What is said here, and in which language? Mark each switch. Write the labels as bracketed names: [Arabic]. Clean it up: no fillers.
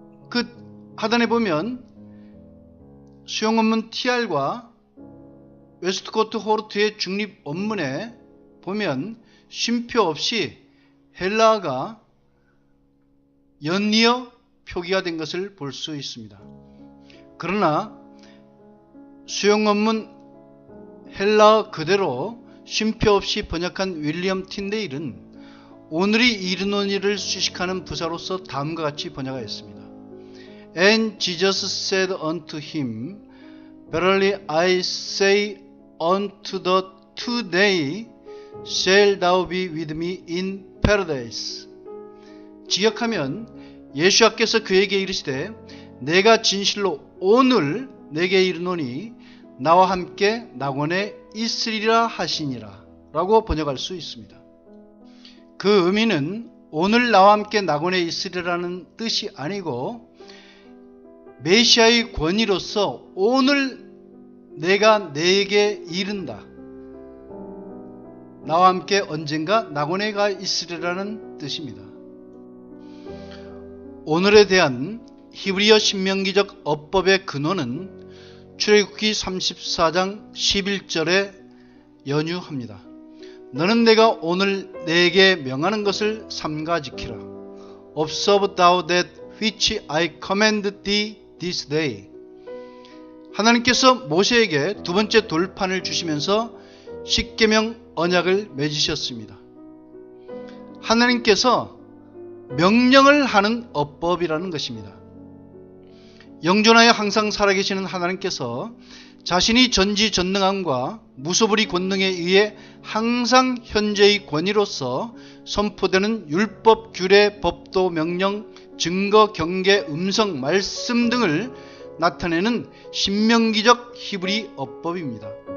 [Korean] 그 하단에 보면 수용 원문 TR과 웨스트코트 호르트의 중립 원문에 보면 쉼표 없이 헬라어가 연이어 표기가 된 것을 볼 수 있습니다. 그러나 수용 원문 헬라어 그대로 쉼표 없이 번역한 윌리엄 틴데일은 오늘이 이르노니를 수식하는 부사로서 다음과 같이 번역하였습니다. [English] And Jesus said unto him, Verily I say unto the today shall thou be with me in paradise. [Korean] 직역하면 예수께서 그에게 이르시되 내가 진실로 오늘 내게 이르노니 나와 함께 낙원에 있으리라 하시니라 라고 번역할 수 있습니다. 그 의미는 오늘 나와 함께 낙원에 있으리라는 뜻이 아니고 메시아의 권위로서 오늘 내가 내게 이른다. 나와 함께 언젠가 낙원에 가 있으리라는 뜻입니다. 오늘에 대한 히브리어 신명기적 어법의 근원은 출애굽기 34장 11절에 연유합니다. 너는 내가 오늘 내게 명하는 것을 삼가 지키라. [English] Observe thou that which I command thee this day. [Korean] 하나님께서 모세에게 두 번째 돌판을 주시면서 십계명 언약을 맺으셨습니다. 하나님께서 명령을 하는 어법이라는 것입니다. 영존하여 항상 살아계시는 하나님께서 자신이 전지전능함과 무소불위 권능에 의해 항상 현재의 권위로서 선포되는 율법, 규례, 법도, 명령, 증거, 경계, 음성, 말씀 등을 나타내는 신명기적 히브리 어법입니다.